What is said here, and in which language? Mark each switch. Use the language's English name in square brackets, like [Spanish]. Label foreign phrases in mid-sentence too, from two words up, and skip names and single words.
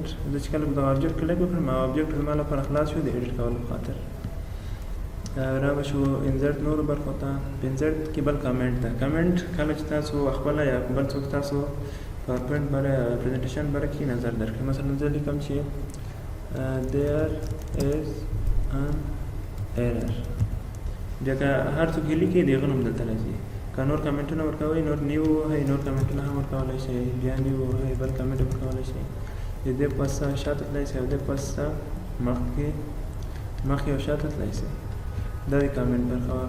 [Pashto] زه چې کله په دغه آبجیکټ کلیک وکړم آبجیکټ زما لپاره خلاص شو د ایډیټ کولو په خاطر. را به شو انزرټ نورو برخو ته. په انزرټ کې بل کامنټ ده. کامنټ کله چې تاسو خپله یا بل څوک تاسو پاورپوینټ باره پریزنټیشن باره کې نظر درکړي. مثلا زه لیکم چې [English] there is an error. [Pashto] بیا که هر څوک یې لیکي د هغه نوم دلته راځي. که نور کامنټونه ورکوئ نور نیو ووهئ نور کامنټونه هم ورکولی شئ. بیا نیو ووهئ بل کامنټ ورکولی شئ. د دې پسه شاته تللی شئ او د دې پسه مخکې او شاته تللی شئ. دا د کامنټ برخه وه.